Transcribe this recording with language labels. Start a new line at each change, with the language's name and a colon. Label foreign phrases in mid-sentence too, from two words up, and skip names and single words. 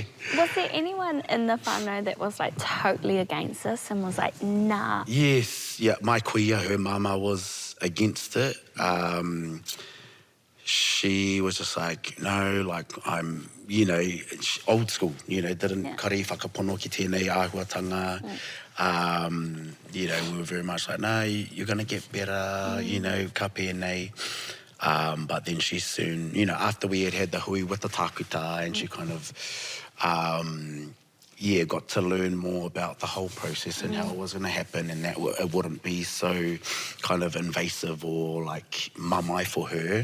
English: Was there anyone in the whānau that was like totally against this and was like, nah? Yes, my kuia, her mama was against it. She was just like, no, like I'm, you know, old school, you know, didn't
Māori: kari whakapono ki tēnei āhuatanga.
English: You know, we were very much like, no, you're going to get better, you know,
Māori: ka pēnei.
English: But then she soon, you know, after we had the hui with the tākuta and she kind of, got to learn more about the whole process and how it was going to happen and that it wouldn't be so kind of invasive or like mamai for her.